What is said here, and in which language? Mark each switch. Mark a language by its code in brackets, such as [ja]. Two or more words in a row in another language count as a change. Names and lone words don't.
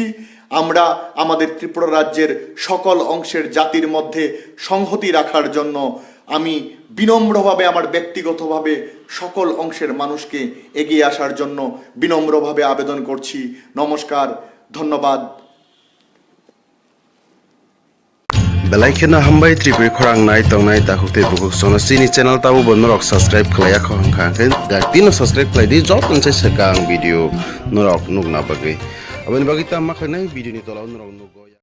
[bn] আমরা আমাদের ত্রিপুরা রাজ্যের সকল অংশের জাতির মধ্যে সংহতি রাখার জন্য আমি বিনম্রভাবে আমার ব্যক্তিগতভাবে সকল অংশের মানুষকে এগিয়ে আসার জন্য বিনম্রভাবে আবেদন করছি। নমস্কার, ধন্যবাদ। [trp] Belaikena hambai tripuri khorang nai tongnai tahukte bukuk sona sini channel tabu bonnorok subscribe khlaya khorang khangken dino subscribe khlai di jot nse sekang video norok nukna bagui abani bagita makhnai video ni tolau norok nuk